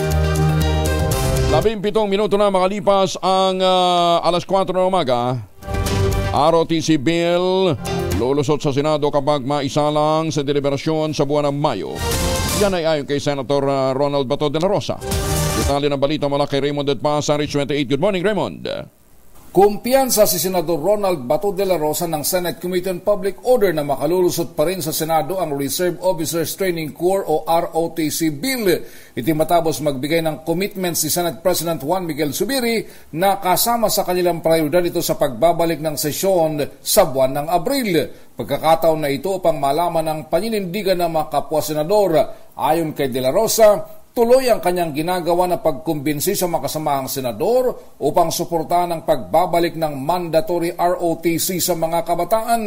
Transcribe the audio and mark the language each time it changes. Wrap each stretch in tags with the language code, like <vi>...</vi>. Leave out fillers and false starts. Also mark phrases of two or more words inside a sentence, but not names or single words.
<tl>17 minuto na makalipas ang alas 4 ng umaga. ROTC Bill lulusot sa Senado kapag maisalang sa deliberasyon sa buwan ng Mayo. Yan ay ayon kay Senator Ronald Bato de la Rosa. Detalye ng balita mula kay Raymond Edpa sa Rich 28.</tl> <en>Good morning, Raymond.</en> <tl>Kumpiyansa si Senador Ronald Bato de la Rosa ng Senate Committee on Public Order na makalulusot pa rin sa Senado ang Reserve Officers Training Corps o ROTC Bill. Iti matapos magbigay ng commitment si Senate President Juan Miguel Zubiri na kasama sa kanilang prioridad ito sa pagbabalik ng sesyon sa buwan ng Abril. Pagkakataon na ito upang malaman ang paninindigan ng mga kapwa senador. Ayon kay de la Rosa, tuloy ang kanyang ginagawa na pagkumbinsi sa makasamahang senador upang suportahan ang pagbabalik ng mandatory ROTC sa mga kabataan.</tl>